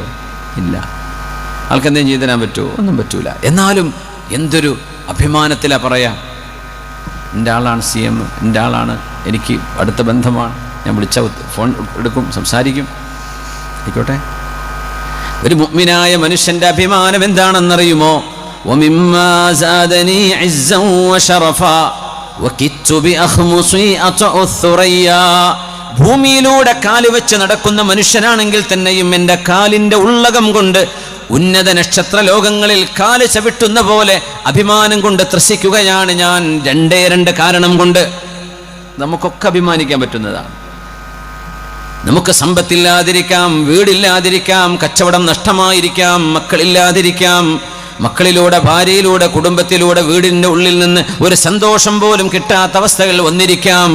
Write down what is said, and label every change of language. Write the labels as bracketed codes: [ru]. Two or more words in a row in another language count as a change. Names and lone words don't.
[ml] ഇല്ല. ആൾക്കെന്തെങ്കിലും ചെയ്തു തരാൻ പറ്റുമോ? ഒന്നും പറ്റൂല. എന്നാലും എന്തൊരു അഭിമാനത്തിലാണ് പറയാം, എൻ്റെ ആളാണ് CM, എൻ്റെ ആളാണ്, എനിക്ക് അടുത്ത ബന്ധമാണ്, ഞാൻ വിളിച്ച ഫോൺ എടുക്കും, സംസാരിക്കും. ആയിക്കോട്ടെ. ഒരു മുഅ്മിനായ മനുഷ്യൻ്റെ അഭിമാനം എന്താണെന്നറിയുമോ? [ar] وَمِمَّا زَادَنِي عِزًّا وَشَرَفًا وَكِدتُّ بِأَخْمُصِي أَطْعُ الثُّرَيَّا. [ml] ഭൂമിയിലൂടെ കാല് വെച്ച് നടക്കുന്ന മനുഷ്യനാണെങ്കിൽ തന്നെയും എൻ്റെ കാലിൻ്റെ ഉള്ളകം കൊണ്ട് ഉന്നത നക്ഷത്ര ലോകങ്ങളിൽ കാല് ചവിട്ടുന്ന പോലെ അഭിമാനം കൊണ്ട് ത്രസിക്കുകയാണ് ഞാൻ. രണ്ട് കാരണം കൊണ്ട്. നമുക്കൊക്കെ അഭിമാനിക്കാൻ പറ്റുന്നതാണ്. നമുക്ക് സമ്പത്തില്ലാതിരിക്കാം, വീടില്ലാതിരിക്കാം, കച്ചവടം നഷ്ടമായിരിക്കാം, മക്കളില്ലാതിരിക്കാം, മക്കളിലൂടെ, ഭാര്യയിലൂടെ, കുടുംബത്തിലൂടെ വീടിൻ്റെ ഉള്ളിൽ നിന്ന് ഒരു സന്തോഷം പോലും കിട്ടാത്ത അവസ്ഥകൾ വന്നിരിക്കാം.